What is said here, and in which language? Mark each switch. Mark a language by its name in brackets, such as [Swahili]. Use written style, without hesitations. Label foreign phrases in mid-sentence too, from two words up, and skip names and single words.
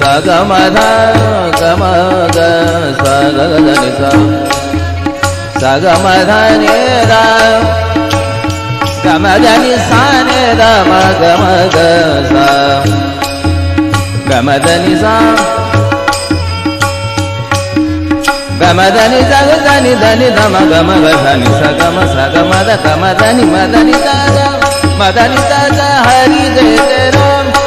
[Hindi] गम ध गम ग स ग नि स गम ध नि ध गम ध नि सा नि ध म गम ग स गम ध नि सा गम ध नि स ग ध नि ध नि ध म गम ग ध नि स गम ध गम ध नि म ध नि ध ग म ध नि ध ग हरि जय जय राम